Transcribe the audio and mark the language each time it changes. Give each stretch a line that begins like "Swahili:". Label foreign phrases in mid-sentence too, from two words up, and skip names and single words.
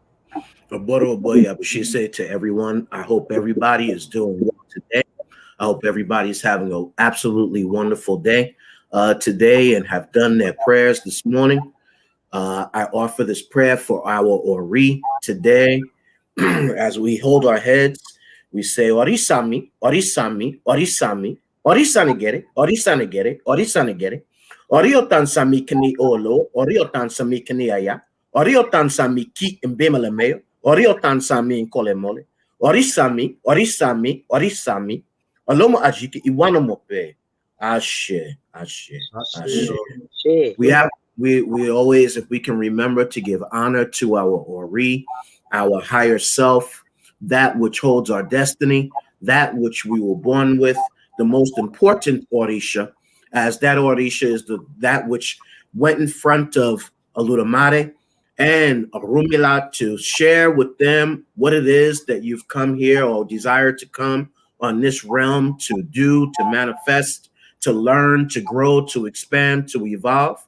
English: She said to everyone, I hope everybody is doing well today. I hope everybody's having an absolutely wonderful day today and have done their prayers this morning. I offer this prayer for our Ori today. As we hold our heads, we say,
Yoruba: Orisami, Orisami, Orisami, Orisanigere, Orisanigere, Orisanigere, Oriotan Sami Kini Olo, Oriotan Sami Kini Aya, Oriotan Sami Ki Mbemelemeo, Oriotan Sami Nkolemole, Orisami, Orisami, Orisami, Alomo ajiki iwanamope.
English: Ashe. We always, if we can remember to give honor to our Ori, our higher self, that which holds our destiny, that which we were born with, the most important Orisha, as that Orisha is that which went in front of Oludamare and Orumila to share with them what it is that you've come here or desire to come on this realm to do, to manifest, to learn, to grow, to expand, to evolve.